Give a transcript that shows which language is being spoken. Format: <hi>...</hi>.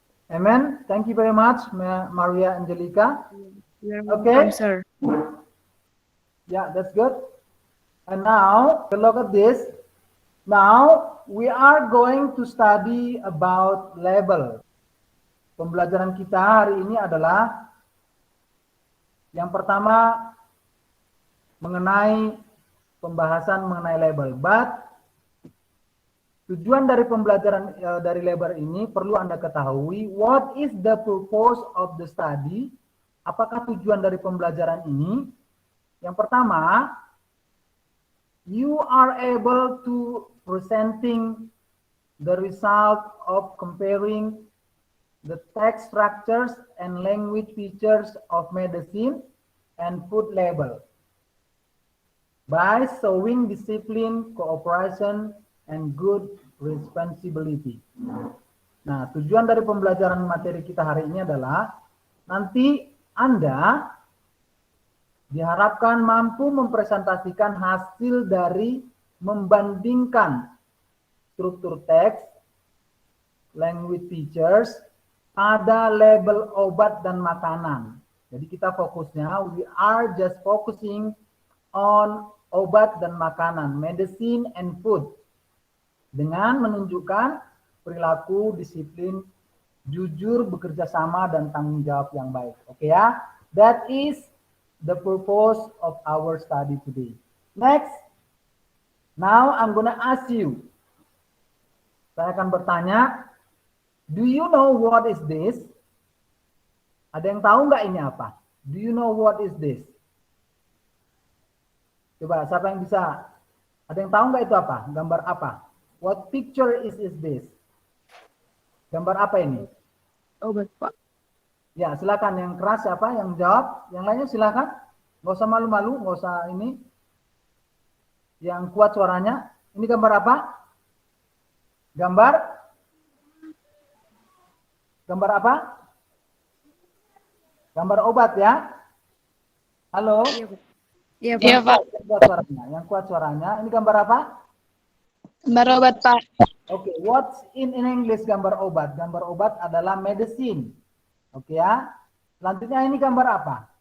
<en>Amen. Thank you very much, Maria Angelica. You are Okay. welcome, sir. Yeah, that's good. And now, look at this. Now, we are going to study about label.</en> <id>Pembelajaran kita hari ini adalah yang pertama mengenai pembahasan mengenai label. But tujuan dari pembelajaran dari label ini perlu Anda ketahui,</id> <en>what is the purpose of the study?</en> <id>Apakah tujuan dari pembelajaran ini? Yang pertama,</id> <en>you are able to presenting the result of comparing the text structures and language features of medicine and food label by showing discipline, cooperation, and good responsibility.</en> <id>Nah, tujuan dari pembelajaran materi kita hari ini adalah nanti Anda diharapkan mampu mempresentasikan hasil dari membandingkan struktur teks, language features, pada label obat dan makanan. Jadi kita fokusnya,</id> <en>we are just focusing on</en> <id>obat dan makanan,</id> <en>medicine and food.</en> <id>Dengan menunjukkan perilaku, disiplin, jujur, bekerja sama, dan tanggung jawab yang baik. Oke ya?</id> <en>That is the purpose of our study today. Next. Now I'm gonna ask you.</en> <id>Saya akan bertanya,</id> <en>do you know what is this?</en> <id>Ada yang tahu nggak ini apa?</id> <en>Do you know what is this?</en> <id>Coba, siapa yang bisa? Ada yang tahu nggak itu apa? Gambar apa?</id> <en>What picture is this?</en> <id>Gambar apa ini? Obat, Pak. Ya, silakan. Yang keras siapa? Yang jawab? Yang lainnya silakan. Nggak usah malu-malu, nggak usah ini. Yang kuat suaranya. Ini gambar apa? Gambar apa? Gambar obat ya? Halo? Iya, Pak. Iya, Pak. Yang kuat suaranya. Ini gambar apa? Gambar obat, Pak.</id> <en>Oke, what's in English</en> <id>gambar obat? Gambar obat adalah medicine. Oke ya. Selanjutnya ini gambar apa?</id>